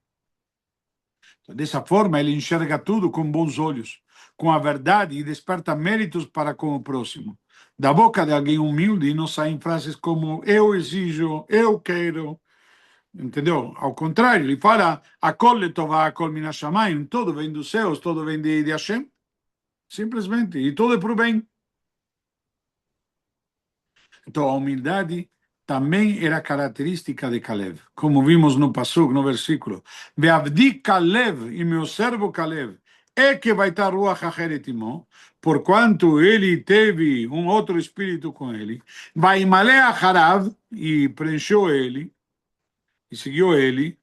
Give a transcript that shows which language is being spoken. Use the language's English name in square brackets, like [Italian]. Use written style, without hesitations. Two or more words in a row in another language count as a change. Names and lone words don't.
[Portuguese] Dessa forma, ele enxerga tudo com bons olhos, com a verdade e desperta méritos para com o próximo. Da boca de alguém humilde não saem frases como eu exijo, eu quero, entendeu? Ao contrário, ele fala [Hebrew] הכל לטובה, הכל מן השמים, [Portuguese] tudo vem dos céus, tudo vem de Hashem, simplesmente, e tudo é para o bem. Então, a humildade também era característica de Caleb, como vimos no Pasuk, no versículo. Ve'avdi Caleb, e meu servo Caleb, é que vai estar [Hebrew] רוח אחרת עמו, [Portuguese] porquanto ele teve outro espírito com ele, [Hebrew] וימלא אחריו, [Portuguese] e preencheu ele, e seguiu ele.